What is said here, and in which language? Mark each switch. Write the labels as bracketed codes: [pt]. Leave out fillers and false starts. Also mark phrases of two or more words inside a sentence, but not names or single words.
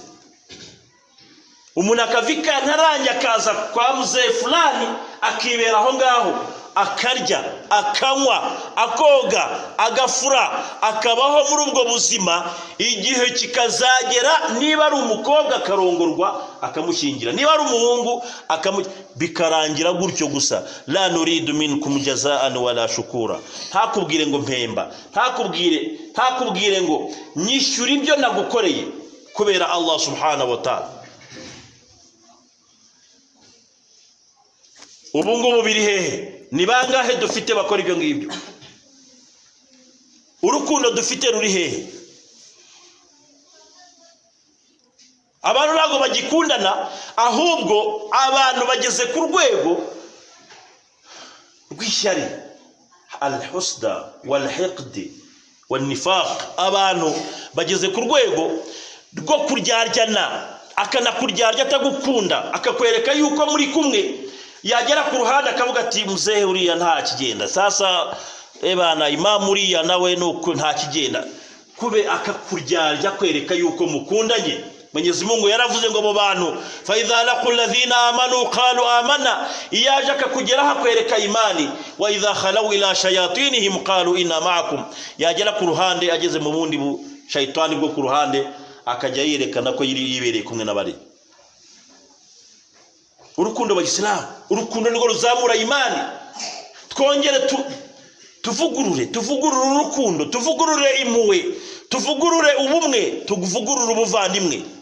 [rw] Umuntu akavika ntaranja akaza kwa muzee fulani akibera aho ngaho, akarya akanywa akoga agafura akabaho muri ubwo buzima. Igihe kikazagera, niba ari umukobwa akarongorwa akamushyingira, niba ari umuhungu bikarangira gutyo gusa. [ar] لا نريد منكم جزاء ولا شكورا. [rw] Ntakubwire ngo mpemba, ntakubwire ngo nyishyura ibyo nagukoreye kubera Allah [ar] سبحانه وتعالى. [rw] Ubu ngubu biri hehe? Ni bangahe dufite bakora ibyo ngibyo? Urukundo dufite ruri hehe? Abantu ntabwo bagikundana, ahubwo abantu bageze ku rwego rw'ishyari, [ar] الحسد والحقد والنفاق. [rw] Abantu bageze ku rwego rwo kuryaryana, akanakuryarya atagukunda, akakwereka yuko muri kumwe, yagera ku ruhande akavuga ati muzehe uriya nta kigenda, [sw] sasa ebana [rw] imamu uriya nawe nuko nta kigenda, kube akakuryarya kwereka yuko mukundanye. Mwenyezi Mungu yaravuze ngo abo bantu [ar] فإذا لقوا الذين آمنوا قالوا آمنا, [rw] iyaje akakugeraho akwereka imani, [ar] وإذا خلوا إلى شياطينهم قالوا إنا معكم, [rw] yagera ku ruhande ageze mu bundi bu shaytani bwo ku ruhande akajya yerekana ko yibereye kumwe n'abari. Urukundo rw'Islam, urukundo nirwo ruzamura imani. Twongere tuvugurure urukundo, tuvugurure impuhwe, tuvugurure ubumwe, tuvugurure ubuvandimwe.